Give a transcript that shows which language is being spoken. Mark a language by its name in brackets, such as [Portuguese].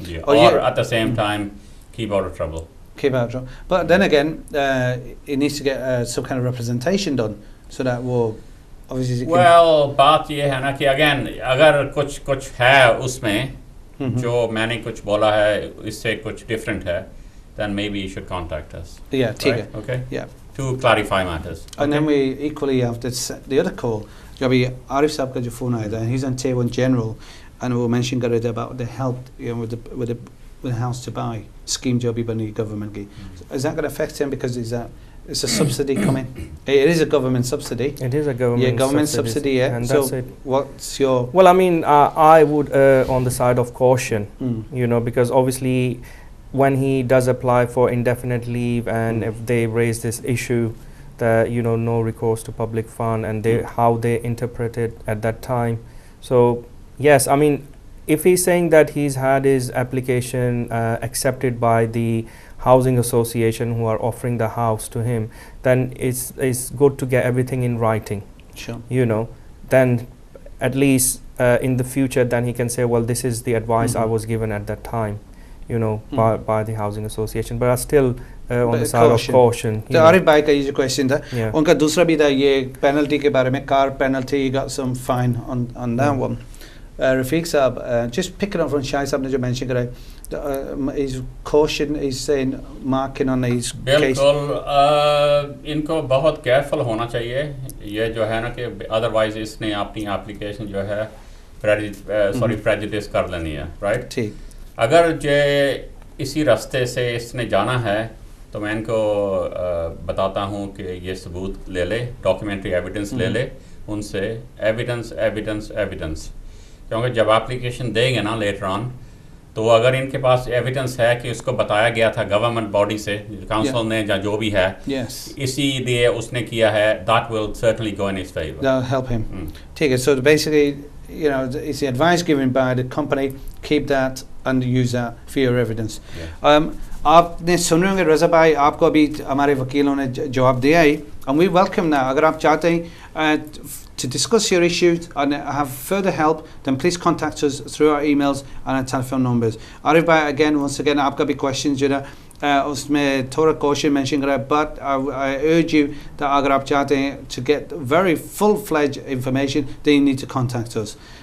[English] اور at the same time keep out of trouble. But then again, it needs to get some kind of representation done so that [Urdu] وہ [English] obviously. [Urdu] Well, بات یہ ہے نا کہ again اگر کچھ ہے اس میں جو میں نے کچھ بولا ہے اس سے کچھ ڈفرینٹ ہے [English] then maybe you should contact us. [Urdu] Yeah, ٹھیک ہے. [English] Okay. Yeah. to clarify matters. And then we equally have the other call. [Urdu] جو ابھی عارف صاحب کا جو فون آیا تھا, [English] and he's on tier 1 general, and وہ mention کر رہے تھے about the help, you know, with the house to buy scheme [Urdu] جو ابھی بنی [English] government کی. Is that going to affect him because it's a subsidy coming? It is a government subsidy. It is a government subsidy, yeah. And so that's it. what's your... Well, I mean, I would on the side of caution, you know, because obviously when he does apply for indefinite leave, and if they raise this issue, that, you know, no recourse to public fund, and how they interpret it at that time. So yes, I mean, if he's saying that he's had his application accepted by the housing association who are offering the house to him, then it's good to get everything in writing. Sure. You know, then at least in the future, then he can say, well, this is the advice I was given at that time, you know, by the housing association. But I still on the side of caution. [Urdu] تو عارف بھائی کا یہ جو question تھا, ان کا دوسرا بھی تھا یہ پینلٹی کے بارے میں, کار penalty, [English] got some fine on that one. Rafiq sahib, just picking up from Shahid sahib [Urdu] نے جو مینشن کرا ہے, [English] is caution, is saying marking on his case. [Urdu] بالکل ان کو بہت کیئرفل ہونا چاہیے. یہ جو ہے نا کہ ادروائز اس نے اپنی اپلیکیشن جو ہے پریجوڈس کر لینی ہے, رائٹ. ٹھیک. اگر جو اسی راستے سے اس نے جانا ہے تو میں ان کو بتاتا ہوں کہ یہ ثبوت لے لے, ڈاکیومنٹری ایویڈنس لے لے ان سے, ایویڈنس کیونکہ جب اپلیکیشن دیں گے نا لیٹر آن, تو اگر ان کے پاس ایویڈنس ہے کہ اس کو بتایا گیا تھا گورنمنٹ باڈی سے, کاؤنسل نے یا جو بھی ہے, اسی لیے اس نے کیا ہے, [English] that will certainly go in his favor. That'll help him. [Urdu] ٹھیک ہے. [English] So basically, you know, it's the advice given by the company, keep that and use that for your evidence. [Urdu] آپ نے سن رہے ہوں گے رضا بھائی, آپ کو ابھی ہمارے وکیلوں نے جواب دیا ہے, [English] and we welcome that. [Urdu] اگر آپ چاہتے ہیں [English] to discuss your issues and have further help, then please contact us through our emails and our telephone numbers. Arif بھائی, again, once again, [Urdu] آپ کا بھی questions جو ہے اس میں تھوڑا caution [English] mention کرا ہے, but I urge you that [Urdu] اگر آپ چاہتے ہیں [English] to get very full-fledged information, then you need to contact us.